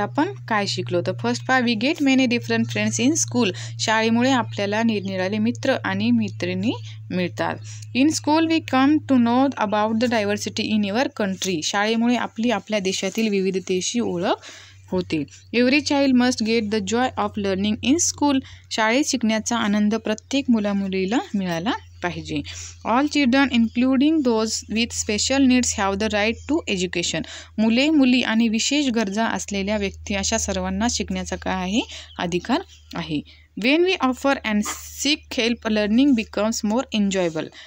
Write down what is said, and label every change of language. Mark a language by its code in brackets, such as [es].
[mr] आपण काय शिकलो. तर फर्स्ट पहा [en] We get many different friends in school. [mr] शाळेमुळे आपल्याला निरनिराळे मित्र आणि मैत्रिणी मिळतात. [en] In school we come to know about the diversity in your country. [mr] शाळेमुळे आपल्या देशातील विविधतेशी ओळख होते. [en] Every child must get the joy of learning in school. [mr] शाळेत शिकण्याचा आनंद प्रत्येक मुलामुलीला मिळाला पाहिजे. [en] All children including those with special needs have the right to education. [mr] मुले, मुली आणि विशेष गरजा असलेल्या व्यक्ती अशा सर्वांना शिकण्याचा काय आहे अधिकार आहे. [en] When we offer and seek help learning becomes more enjoyable.